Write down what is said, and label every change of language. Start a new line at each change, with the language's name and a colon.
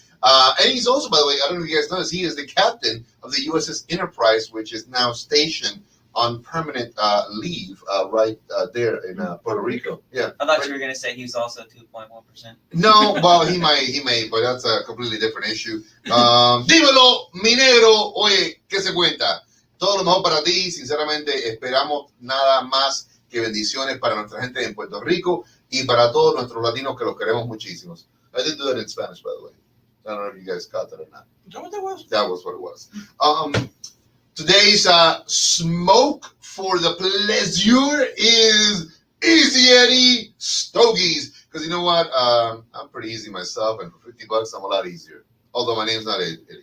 English: And he's also, by the way, I don't know if you guys noticed, he is the captain of the USS Enterprise, which is now stationed on permanent leave right there in Puerto Rico. Yeah. I thought you were going to say he's also 2.1%. No, well, he may, but that's a completely different issue.
Spanish: Dímelo, mi negro. Oye, ¿qué se cuenta? Todo lo mejor para ti. Sinceramente, esperamos nada más que bendiciones para nuestra gente en Puerto Rico y para todos nuestros latinos que los queremos muchísimos.
English: I did do that in Spanish, by the way. I don't know if you guys caught that or not. Is that what that was? That was what it was. Today's smoke for the pleasure is Easy Eddie Stogies. Because you know what? I'm pretty easy myself, and for $50, I'm a lot easier. Although my name's not Eddie.